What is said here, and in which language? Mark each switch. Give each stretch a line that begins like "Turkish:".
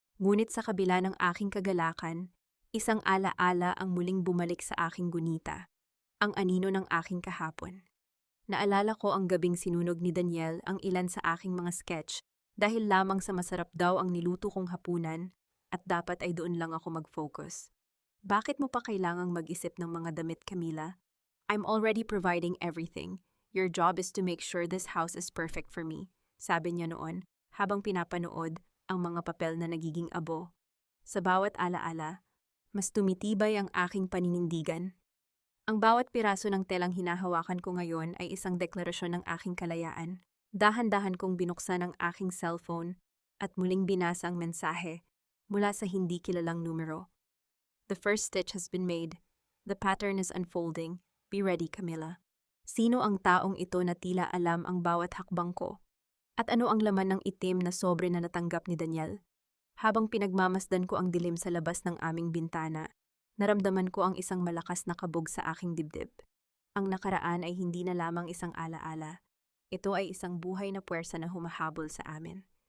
Filipino: Ngunit sa kabila ng aking kagalakan, isang alaala ang muling bumalik sa aking gunita, ang anino ng aking kahapon. Naalala ko ang gabing sinunog ni Daniel ang ilan sa aking mga sketch dahil lamang sa masarap daw ang niluto kong hapunan at dapat ay doon lang ako mag-focus. Bakit mo pa kailangang mag-isip ng mga damit, Camila?
English: I'm already providing everything. Your job is to make sure this house is perfect for me,
Filipino: sabi niya noon habang pinapanood ang mga papel na nagiging abo. Sa bawat alaala, mas tumitibay ang aking paninindigan. Ang bawat piraso ng telang hinahawakan ko ngayon ay isang deklarasyon ng aking kalayaan. Dahan-dahan kong binuksan ang aking cellphone at muling binasa ang mensahe mula sa hindi kilalang numero.
English: The first stitch has been made. The pattern is unfolding. Be ready, Camila.
Filipino: Sino ang taong ito na tila alam ang bawat hakbang ko? At ano ang laman ng itim na sobre na natanggap ni Daniel? Habang pinagmamasdan ko ang dilim sa labas ng aming bintana, naramdaman ko ang isang malakas na kabog sa aking dibdib. Ang nakaraan ay hindi na lamang isang alaala. Ito ay isang buhay na puwersa na humahabol sa amin.